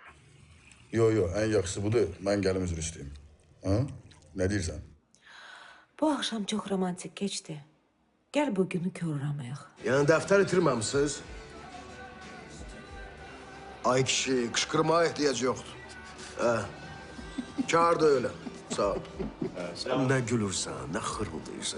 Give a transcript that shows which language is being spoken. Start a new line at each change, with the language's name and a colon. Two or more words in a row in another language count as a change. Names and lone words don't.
Azerbaijani: Yo, ən yaxşısı budur, mən gəlim üzr istəyim. Ha? Nə deyirsən? Bu axşam çox romantik keçdi. Gəl bu günü korlamayaq. Yəni dəftər itirməmisiniz? Ay kişi, qışqırmaya ehtiyac yoxdur.
Turkish: Kar da öyle.
Azerbaijani: Sağ ol. Sen ne gülürsən, ne xırıldayırsan.